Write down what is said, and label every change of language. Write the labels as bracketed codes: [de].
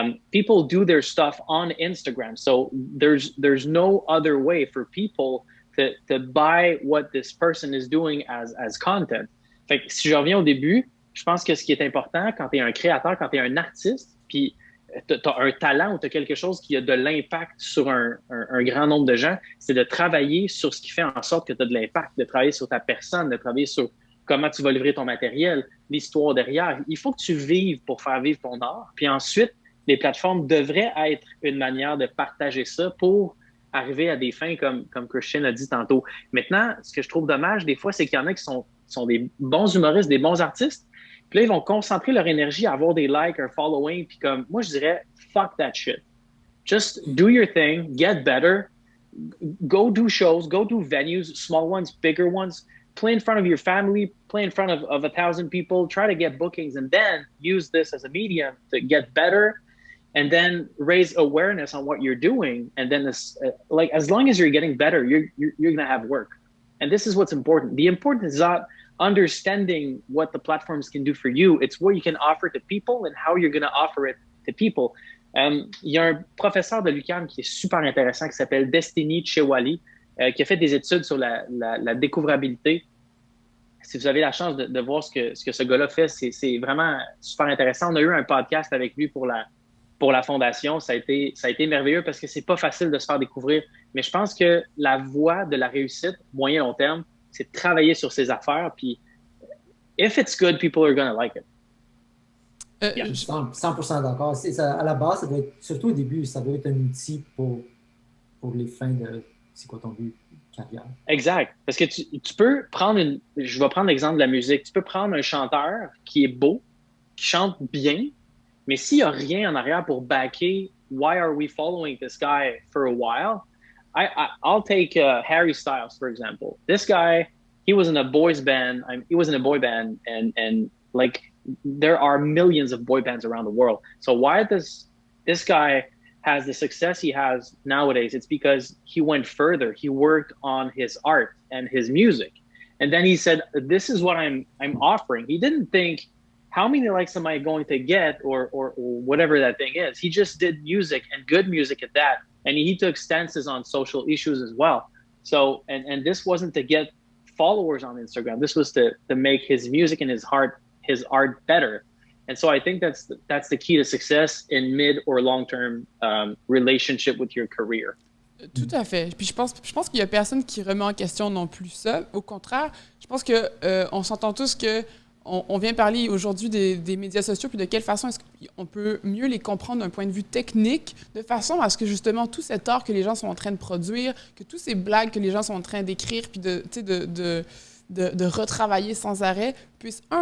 [en] People do their stuff on Instagram. So there's no other way for people to buy what this person is doing as content. [fr] Fait que si je reviens au début, je pense que ce qui est important quand tu es un créateur, quand tu es un artiste, puis tu as un talent ou tu as quelque chose qui a de l'impact sur un grand nombre de gens, c'est de travailler sur ce qui fait en sorte que tu as de l'impact, de travailler sur ta personne, de travailler sur comment tu vas livrer ton matériel, l'histoire derrière. Il faut que tu vives pour faire vivre ton art. Puis ensuite, les plateformes devraient être une manière de partager ça pour arriver à des fins comme Kristian a dit tantôt. Maintenant, ce que je trouve dommage des fois, c'est qu'il y en a qui sont des bons humoristes, des bons artistes, puis là, ils vont concentrer leur énergie à avoir des likes, un following, puis comme, moi, je dirais, [en] fuck that shit. Just do your thing, get better, go do shows, go do venues, small ones, bigger ones, play in front of your family, play in front of 1,000 people, try to get bookings, and then use this as a medium to get better, and then raise awareness on what you're doing. And then as long as you're getting better, you're going to have work. And this is what's important. The important is not understanding what the platforms can do for you. It's what you can offer to people and how you're going to offer it to people. [fr] Il y a un professeur de l'UQAM qui est super intéressant qui s'appelle Destiny Chewali, qui a fait des études sur la découvrabilité. si vous avez la chance de voir ce que ce gars-là fait, c'est vraiment super intéressant. On a eu un podcast avec lui pour la Fondation. Ça a été merveilleux parce que c'est pas facile de se faire découvrir. Mais je pense que la voie de la réussite, moyen long terme, c'est de travailler sur ses affaires. [en] Puis, if it's good, people are gonna like it. [fr] Je suis 100% d'accord. À la base, ça doit être, surtout au début, ça doit être un outil pour les fins de c'est quoi ton but carrière. Exact. Parce que tu peux prendre je vais prendre l'exemple de la musique. Tu peux prendre un chanteur qui est beau, qui chante bien, mais s'il n'y a rien en arrière pour backer, [en] why are we following this guy for a while? I'll take Harry Styles, for example. This guy, he was in a boy band, and like, there are millions of boy bands around the world. So why does this guy has the success he has nowadays? It's because he went further. He worked on his art and his music. And then he said, this is what I'm offering. He didn't think, how many likes am I going to get or whatever that thing is. He just did music, and good music at that. And he took stances on social issues as well. So, and this wasn't to get followers on Instagram. This was to make his music and his art better. And so I think that's the key to success in mid or long-term relationship with your career. [fr] Tout à fait. Puis je pense qu'il y a personne qui remet en question non plus ça. Au contraire, je pense que on s'entend tous que on vient parler aujourd'hui des médias sociaux, puis de quelle façon est-ce qu'on peut mieux les comprendre d'un point de vue technique, de façon à ce que justement tout cet art que les gens sont en train de produire, que tous ces blagues que les gens sont en train d'écrire, puis de retravailler sans arrêt, puisse,